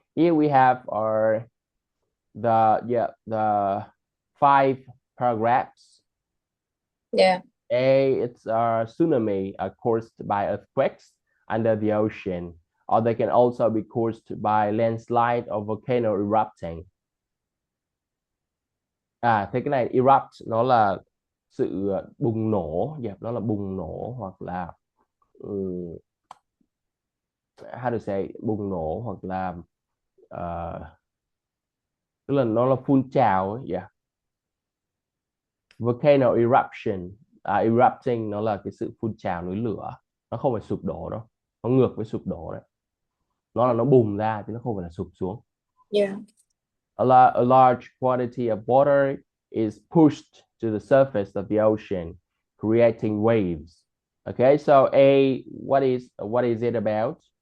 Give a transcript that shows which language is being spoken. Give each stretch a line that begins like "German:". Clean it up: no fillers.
English: Here we have the 5 paragraphs. Yeah. A, it's a tsunami caused by earthquakes under the ocean, or they can also be caused by landslide or volcano erupting.
Vietnamese: Thế cái này erupt nó là sự bùng nổ, nó là bùng nổ, hoặc là
English: how to say,
Vietnamese: bùng nổ, hoặc là tức là nó là phun trào ấy. Volcano eruption, erupting nó là cái sự phun trào núi lửa, nó không phải sụp đổ đâu, nó ngược với sụp đổ đấy, nó là nó bùng ra chứ nó không phải là sụp xuống. Yeah.
English: A large quantity of water is pushed to the surface of the ocean, creating waves. Okay, so A, what is it about?